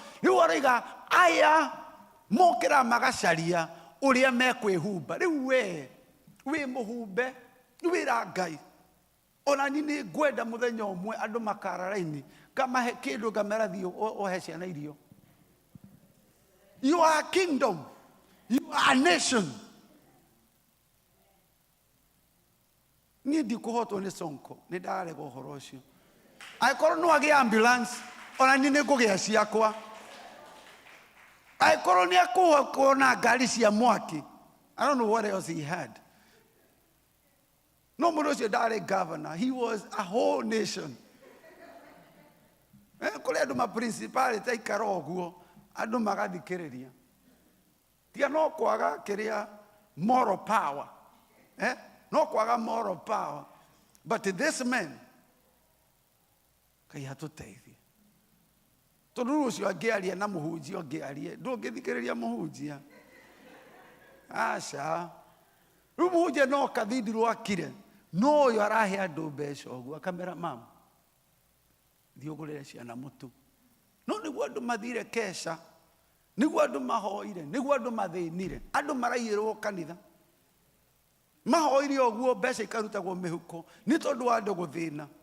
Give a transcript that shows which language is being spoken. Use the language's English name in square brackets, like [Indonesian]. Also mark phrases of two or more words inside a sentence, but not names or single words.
[Kikuyu] Rĩu arauga aya mokĩra magacaria ũrĩa mekwĩhumba. Rĩu we mũhumbe wĩra Ngai. Ona ni nĩ ngwenda mũthenya ũmwe andũ makara raini kamahe kĩndũ ngamera thiĩ ũhe ciana irio. [English] You are a kingdom. You are a nation. [Kikuyu] Niĩ ndikũhotwo nĩ Sonko, nĩ ndarega ũhoro ũcio. Angĩkorwo no agĩe ambulance, ona niĩ nĩ ngũgĩa ciakwa. Angĩkorwo nĩ akũhotwo na ngari cia mwaki, [English] I don't know what else he had. [Kikuyu] No mũndũ ũcio ndarĩ governor, [English] he was a whole nation. [Kikuyu] Kũrĩ andũ ma-principality aikara ũguo, andũ magathikĩrĩria. Tia no kwaga kĩrĩa [English] moral power. [Kikuyu] No kwaga [English] moral power. But this man, [Kikuyu] Ngai atũteithie. tondu ucio angiaria na muhunjia angiaria ndungithikiriria muhunjia aca riu muhunjia no kathindi rwakire no uyu arahe andu mbeca uguo akamera mama thii ugurire ciana mutu no niguo andu mathire kesha niguo andu mahoire niguo andu mathinire andu maraiyirwo kanitha mahoire uguo mbeca ikarutagwo mihuko ni tondu wa andu guthina